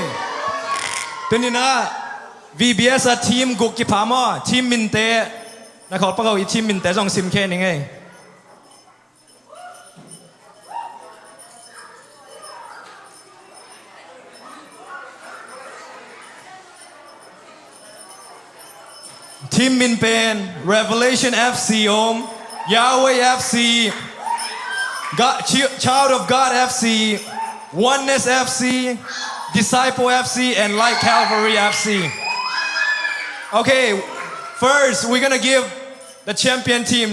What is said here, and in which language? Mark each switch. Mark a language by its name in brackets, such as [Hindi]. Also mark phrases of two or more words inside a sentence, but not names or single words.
[Paite Chin] Tuni na VBS a team guk ki phamo, team min te na khol pakau I team min te jong sim khe ni ngai. Team Min Pen, [English] Revelation FC Yahweh FC, Child of God FC, Oneness FC, Disciple FC, and Light Calvary FC. Okay, first we're gonna give the champion team.